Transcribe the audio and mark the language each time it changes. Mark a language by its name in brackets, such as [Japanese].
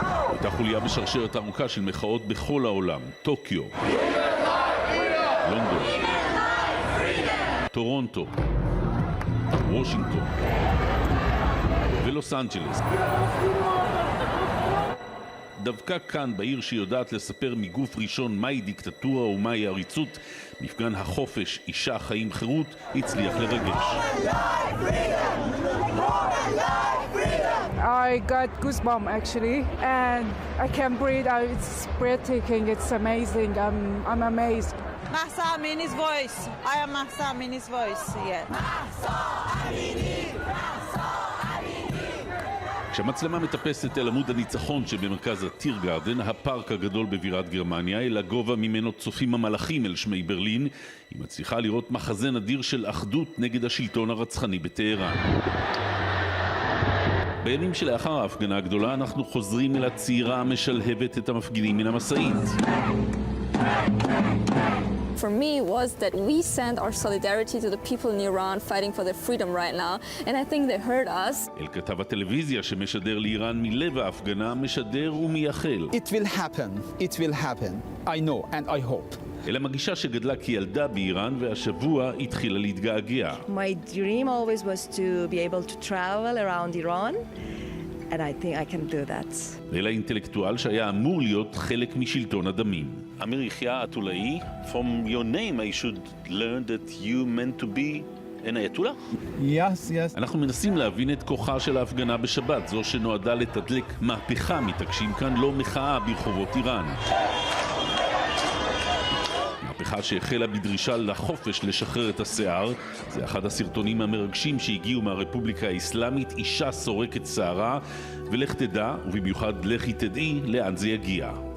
[Hebrew] הייתה חוליה בשרשרת ארוכה של מחאות בכל העולם, טוקיו, לונדון, טורונטו, וושינגטון ולוס אנג'לס. דווקא כאן, בעיר שיודעת לספר מגוף ראשון מהי דיקטטורה ומהי עריצות, מפגן החופש, אישה, חיים, חירות, הצליח לרגש. [English] I got goosebumps actually, and I can't breathe. It's breathtaking. It's amazing. I'm amazed. Mahsa Amini's voice. I am Mahsa Amini's voice. Yeah. Mahsa Amini. Mahsa Amini. [Hebrew] כשהמצלמה מטפסת אל עמוד הניצחון שבמרכז הטיר גרדן, הפארק הגדול בבירת גרמניה, אל הגובה ממנו צופים המלאכים אל שמי ברלין, היא מצליחה לראות מחזה נדיר של אחדות נגד השלטון הרצחני בטהרן. בימים שלאחר ההפגנה הגדולה אנחנו חוזרים אל הצעירה המשלהבת את המפגינים מן המשאית. [English] For me was that we send our solidarity to the people in Iran fighting for their freedom right now, and I think they heard us. [Hebrew] אל כתב הטלוויזיה שמשדר לאיראן מלב ההפגנה, משדר ומייחל. [English] It will happen, it will happen. I know and I hope. [Hebrew] אלא מגישה שגדלה כילדה באיראן והשבוע התחילה להתגעגע. [English] My dream always was to be able to travel around Iran, and I think I can do that. [Hebrew] אלא אינטלקטואל שהיה אמור להיות חלק משלטון הדמים. [English] אמיר יחיא אתולאי, from your name I should learn that you meant to be an ayatollah? Yes, yes. [Hebrew] אנחנו מנסים להבין את כוחה של ההפגנה בשבת, זו שנועדה לתדלק מהפכה, מתעקשים כאן, לא מחאה ברחובות איראן. מהפכה שהחלה בדרישה לחופש לשחרר את השיער. זה אחד הסרטונים המרגשים שהגיעו מהרפובליקה האסלאמית, אישה סורקת שערה, ולך תדע, ובמיוחד לכי תדעי, לאן זה יגיע.